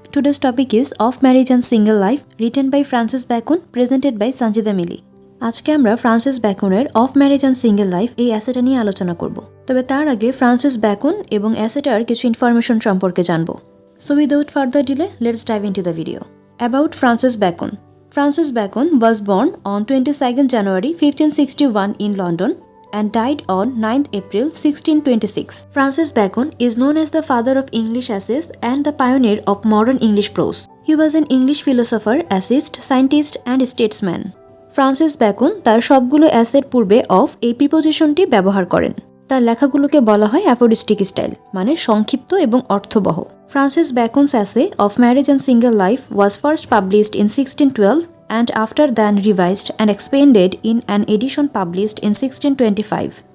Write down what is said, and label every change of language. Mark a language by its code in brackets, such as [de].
[en] Today's topic is Of Marriage and Single Life, written by Francis Bacon, presented by Sanjida Mili. [bn] আজকে আমরা Francis ব্যাকনের of marriage and single life এই অ্যাসেটা নিয়ে আলোচনা করব। তবে তার আগে ফ্রান্সিস ব্যাকন এবং অ্যাসেটার কিছু ইনফরমেশন সম্পর্কে জানব। [en] So without further delay, let's dive into the video. About Francis Bacon. Francis Bacon was born on 22nd January 1561 in London and died on 9th April 1626. Francis Bacon is known as the father of English essayists and the pioneer of modern English prose. He was an English philosopher, essayist, scientist and statesman. [bn] Francis bacon তার সবগুলো অ্যাসের পূর্বে of এই প্রিপোজিশনটি ব্যবহার করেন। তার লেখাগুলোকে বলা হয় অ্যাফোরিস্টিক style, মানে সংক্ষিপ্ত এবং অর্থবহ। [en] Francis Bacon's essay of marriage and single life was first published in 1612 and after then revised and expanded in an edition published in 1625.